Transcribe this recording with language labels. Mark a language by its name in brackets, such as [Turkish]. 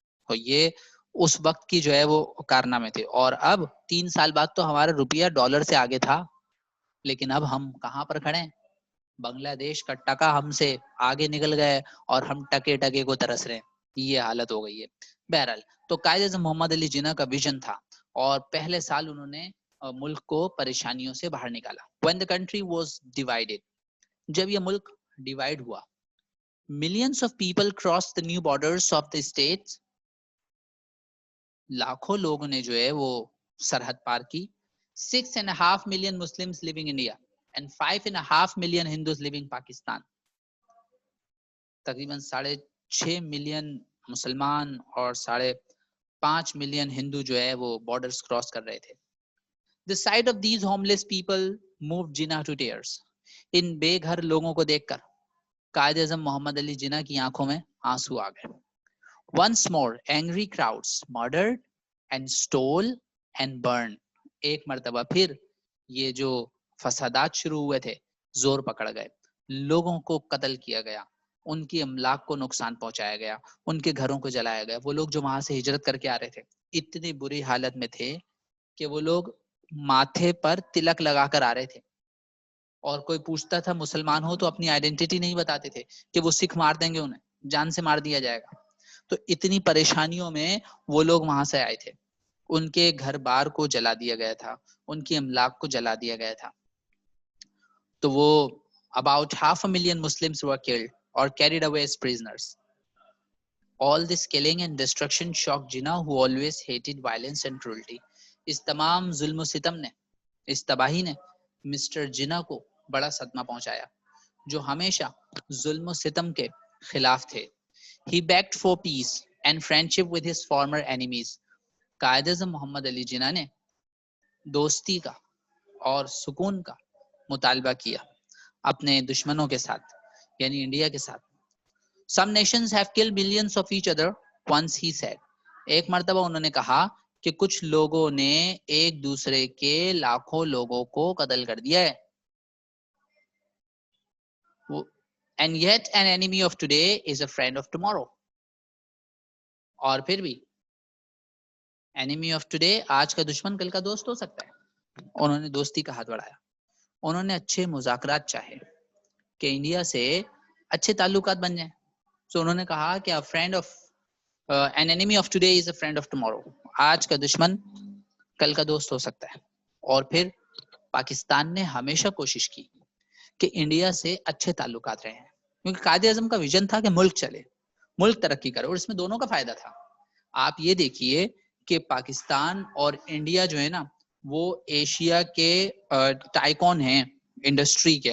[Urdu] اور یہ اس وقت کی جو ہے وہ کارنامے تھے. اور اب 3 سال بعد تو ہمارا روپیہ ڈالر سے آگے تھا, لیکن اب ہم کہاں پر کھڑے ہیں؟ بنگلہ دیش کا ٹکا ہم سے آگے نکل گئے اور ہم ٹکے ٹکے کو ترس رہے ہیں. یہ حالت ہو گئی ہے. بہرحال تو قائد اعظم محمد علی جناح کا ویژن تھا, اور پہلے سال انہوں نے ملک کو پریشانیوں سے باہر نکالا. [English] When the country was divided, [Urdu] جب یہ ملک ڈیوائیڈ ہوا, [English] millions of people crossed the new borders of the states. [Urdu] لاکھوں لوگوں نے جو ہے وہ سرحد پار کی. [English] 6.5 million Muslims living in India and 5.5 million Hindus living Pakistan. [Urdu] تقریباً 6.5 ملین مسلمان اور 5.5 ملین ہندو جو ہے وہ بارڈرز کراس کر رہے تھے. [English] The sight of these homeless people moved Jinnah to tears. [Urdu] ان بے گھر لوگوں کو دیکھ کر قائد اعظم محمد علی جناح کی آنکھوں میں آنسو آ گئے. [English] Once more angry crowds murdered and stole and burned. [Urdu] ایک مرتبہ پھر یہ جو فسادات شروع ہوئے تھے زور پکڑ گئے, لوگوں کو قتل کیا گیا, ان کی املاک کو نقصان پہنچایا گیا, ان کے گھروں کو جلایا گیا. وہ لوگ جو وہاں سے ہجرت کر کے آ رہے تھے اتنی بری حالت میں تھے کہ وہ لوگ ماتھے پر تلک لگا کر آ رہے تھے, اور کوئی پوچھتا تھا مسلمان ہو تو اپنی آئیڈینٹی نہیں بتاتے تھے کہ وہ سکھ مار دیں گے, انہیں جان سے مار دیا جائے گا. تو اتنی پریشانیوں میں وہ لوگ وہاں سے آئے تھے. ان کے گھر بار کو جلا دیا گیا تھا, ان کی املاک کو جلا دیا گیا تھا. تو وہ [English] about 500,000 Muslims were killed or carried away as prisoners. All this killing and destruction shocked Jinnah, who always hated violence and cruelty. [Urdu] اس تمام ظلم و ستم نے, اس تباہی نے مسٹر جناح کو بڑا صدمہ پہنچایا, جو ہمیشہ ظلم و ستم کے خلاف تھے. [English] He begged for peace and friendship with his former enemies. [Urdu] Quaid Azam محمد علی جناح نے دوستی کا اور سکون کا مطالبہ کیا اپنے دشمنوں کے ساتھ, یعنی انڈیا کے ساتھ. [English] Some nations have killed millions of each other once, he said. [Urdu] ایک مرتبہ انہوں نے کہا کہ کچھ لوگوں نے ایک دوسرے کے لاکھوں لوگوں کو قتل کر دیا ہے. [English] And yet an enemy of today is a friend of tomorrow. [Urdu] اور پھر بھی [English] enemy of today [Urdu] آج کا دشمن کل کا دوست ہو سکتا ہے. انہوں نے دوستی کا ہاتھ بڑھایا, انہوں نے اچھے مذاکرات چاہے کہ انڈیا سے اچھے تعلقات بن جائیں. سو انہوں نے کہا کہ [English] an enemy of today is a friend of tomorrow. [Urdu] آج کا دشمن کل کا دوست ہو سکتا ہے. اور پھر پاکستان نے ہمیشہ کوشش کی کہ انڈیا سے اچھے تعلقات رہیں, کیونکہ قائد اعظم کا ویژن تھا کہ ملک چلے, ملک ترقی کرے, اور اس میں دونوں کا فائدہ تھا. آپ یہ دیکھیے کہ پاکستان اور انڈیا جو ہے نا وہ ایشیا کے ٹائکون ہیں انڈسٹری کے.